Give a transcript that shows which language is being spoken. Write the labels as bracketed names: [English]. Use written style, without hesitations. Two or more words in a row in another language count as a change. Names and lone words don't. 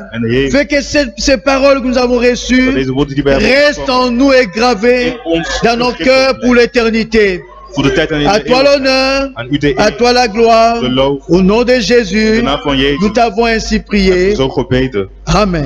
[Dutch] En Heer, [French] fais que ces paroles que nous avons [Dutch] dat [French] reçues [Dutch] deze woorden die wij hebben [French] restent [Dutch] ontvangen en [French] nous et gravées [Dutch] in ons [French] dans nos [Dutch] beschikbaar [French] cœurs pour l'éternité. [Dutch] voor de tijd en in [French] À [Dutch] de [French] toi [Dutch] eeuwigheid. [French] l'honneur, [Dutch] Aan u de [French] à [Dutch] eer, [French] toi la gloire. [Dutch] de lof, [French] Au nom de [Dutch] in [French] Jésus, [Dutch] de naam van Jezus. [French] nous t'avons ainsi [Dutch] Heb [French] prié. [Dutch] je zo gebeden. Amen.